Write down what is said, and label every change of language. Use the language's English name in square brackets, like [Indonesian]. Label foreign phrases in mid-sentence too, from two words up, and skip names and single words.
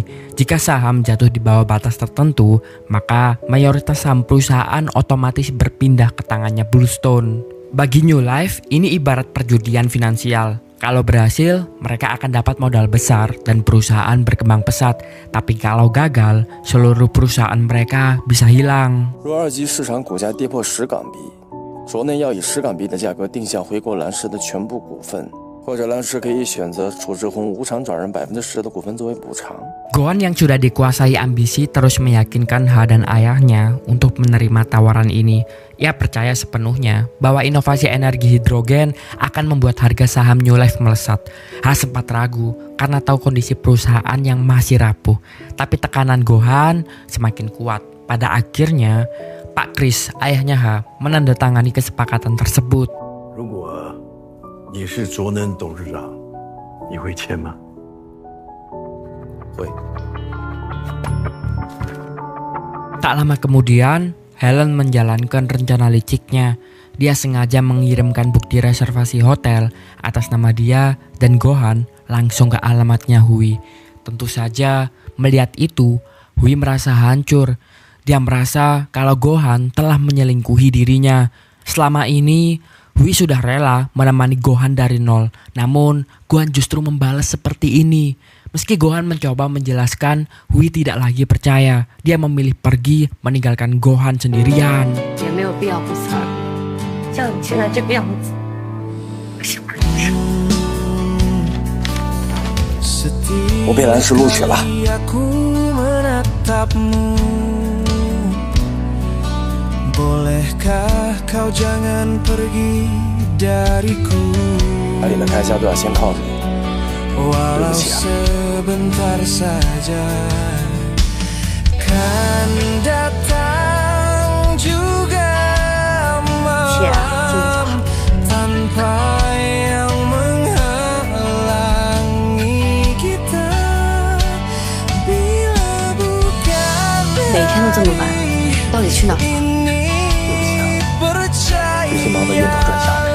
[Indonesian] Jika saham jatuh di bawah batas tertentu, maka mayoritas saham perusahaan otomatis berpindah ke tangannya Bluestone. Bagi New Life, ini ibarat perjudian finansial. Kalau berhasil, mereka akan dapat modal besar dan perusahaan berkembang pesat. Tapi kalau gagal, seluruh perusahaan mereka bisa hilang. [Chinese] 若二级市场股价跌破10港币，卓内要以10港币的价格定向回购蓝氏的全部股份，或者蓝氏可以选择楚志宏无偿转让10%的股份作为补偿。 [Indonesian] Gohan yang sudah dikuasai ambisi terus meyakinkan Ha dan ayahnya untuk menerima tawaran ini. Ia percaya sepenuhnya bahwa inovasi energi hidrogen akan membuat harga saham New Life melesat. Ha sempat ragu karena tahu kondisi perusahaan yang masih rapuh. Tapi tekanan Gohan semakin kuat. Pada akhirnya, Pak Chris, ayahnya Ha, menandatangani kesepakatan tersebut. [Chinese] 如果你是卓能董事长，你会签吗？会。 [Indonesian] Tak lama kemudian, Helen menjalankan rencana liciknya. Dia sengaja mengirimkan bukti reservasi hotel atas nama dia dan Gohan langsung ke alamatnya Hui. Tentu saja, melihat itu, Hui merasa hancur. Dia merasa kalau Gohan telah menyelingkuhi dirinya. Selama ini Hui sudah rela menemani Gohan dari nol. Namun Gohan justru membalas seperti ini. Meski Gohan mencoba menjelaskan, Hui tidak lagi percaya. Dia memilih pergi meninggalkan Gohan sendirian. [Chinese] 我被蓝石录取了。 [Indonesian] Bolehkah kau jangan pergi dariku? [Chinese] 家里的开销都要先靠着你，对不 [Indonesian] Walau [Chinese] 起啊。 [Indonesian] sebentar saja kan datang juga malam tanpa yang menghalangi kita. Bila bukan [Chinese] 每天都这么晚，到底去哪儿？最近忙得晕头转向的。